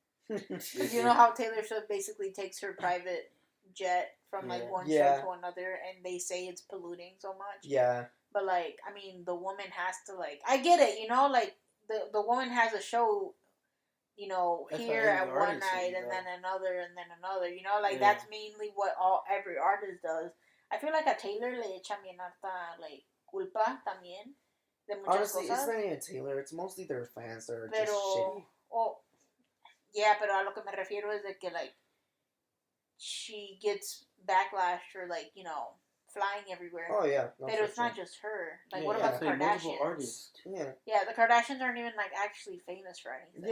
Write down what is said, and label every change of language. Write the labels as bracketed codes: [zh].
[en] You know how Taylor Swift basically takes her private jet from like one show to another, and they say it's polluting so much. Yeah. But like, I mean, the woman has to, like, I get it, like the woman has a show, That's here at one night and then another and then another, that's mainly what every artist does. I feel like [es] a Taylor le echan bien harta, like, culpa también de muchas [en] Honestly, [es] cosas. [en] it's not even Taylor. It's mostly their fans that are just shitty. [es] Pero a lo que me refiero es de que, like, [en] she gets backlash for, like, flying everywhere. Oh, yeah. No, but it's not just her. Like, what about the Kardashians? Artists. Yeah, the Kardashians aren't even, like, actually famous for anything.